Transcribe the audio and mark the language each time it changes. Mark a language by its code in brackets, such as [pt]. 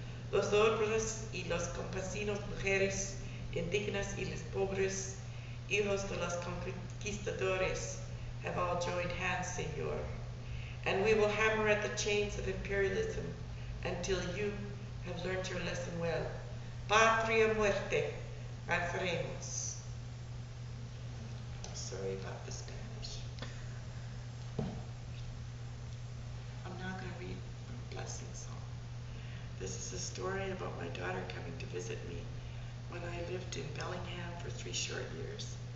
[es] Los hombres y los campesinos, mujeres, indígenas y los pobres, hijos de los conquistadores, [en] have all joined hands, [es] Señor. [en] And we will hammer at the chains of imperialism until you have learned your lesson well. [es] Patria muerte, venceremos. [en] Sorry about the Spanish. I'm now going to read a blessing song. This is a story about my daughter coming to visit me when I lived in Bellingham for 3 short years.